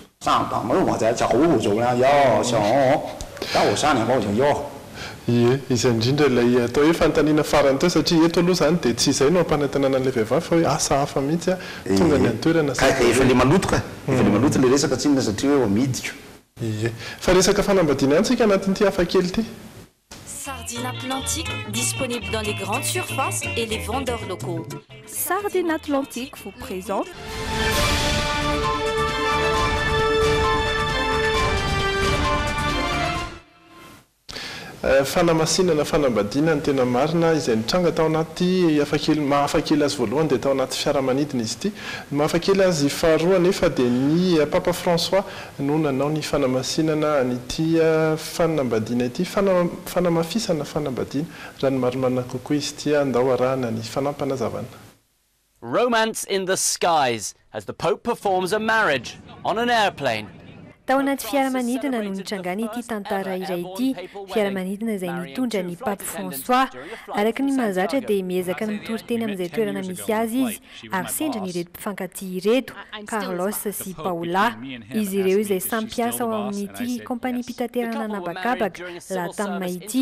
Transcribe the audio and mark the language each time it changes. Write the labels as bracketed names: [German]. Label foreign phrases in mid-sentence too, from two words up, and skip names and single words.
[Malagasy] ie izy indrindra ilay atao hoe fanontaniana farany teo satria eto aloha zany dia tsy izay no ampanantenana an'ilay vehivavy fa hoe asa hafa mihitsy tonga ny antoerana efa le maloto efa le maloto le resaka tsinona satria hoe midiko ie fa resaka fanambadiana antsika anatin'ity hafa kely ity. [French] Sardines Atlantique disponible dans les grandes surfaces et les vendeurs locaux. Sardines Atlantique vous présente [Malagasy] fanamasinana fanambadiana ny tena marina izay nitranga tao anaty mahafakely azy voalohany dia tao anaty fiaramanidina izy ity mahafakely azy faharoa nefa dia ny papa François no nanao ny fanamasinana nyity fanambadiana ity fanamafisana fanambadiana raha ny marimarina kokoa izy ity andao arahana ny fanampanazavana. [English] Romance in the skies as the Pope performs a marriage on an airplane. [Malagasy] tao anaty fiaramanidina no nitrangana ity tantara iray ity, fiaramanidina izay nitondra ny pape François. Araka ny mahazatra dia miezaka ny mitory teny amin'izay toerana misy azy izy, ary sendra ny ireto mpifankatia ireto, Carlos sy Paola. Izy ireo izay samy mpiasa ao amin'ity kompania mpitaterana anabakabaka lahatamy ity.